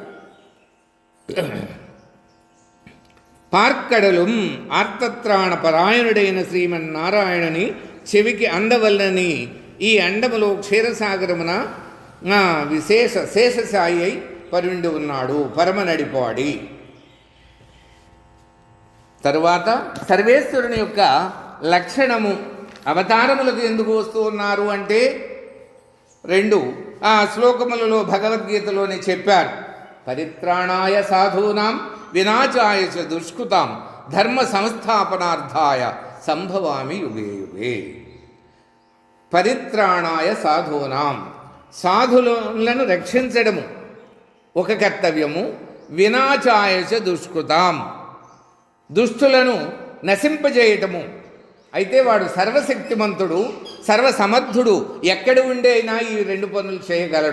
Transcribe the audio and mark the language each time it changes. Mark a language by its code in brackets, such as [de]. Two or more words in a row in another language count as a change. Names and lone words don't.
[te] పార్కడలుం ఆర్తత్రాణ పరాయణుడైన శ్రీమన్నారాయణని చెవికి అందవల్లని ఈ అండములో క్షీరసాగరమున శేషసాయి అయి పరుండి ఉన్నాడు, పరమనడిపాడి. తరువాత సర్వేశ్వరుని యొక్క లక్షణము, అవతారములకు ఎందుకు వస్తూ ఉన్నారు అంటే 2 శ్లోకములలో భగవద్గీతలోనే చెప్పారు. [sa] పరిత్రాణాయ సాధూనాం వినాశాయ చ దుష్కృతాం ధర్మ సంస్థాపనార్థాయ సంభవామి యుగే యుగే. పరిత్రాణాయ సాధూనాం, [te] సాధులను రక్షించడము ఒక కర్తవ్యము. [sa] వినాశాయ చ దుష్కృతాం, [te] దుష్టులను నశింపజేయటము. అయితే వాడు సర్వశక్తిమంతుడు, సర్వసమర్థుడు, ఎక్కడ ఉండైనా ఈ 2 పనులు చేయగలడు.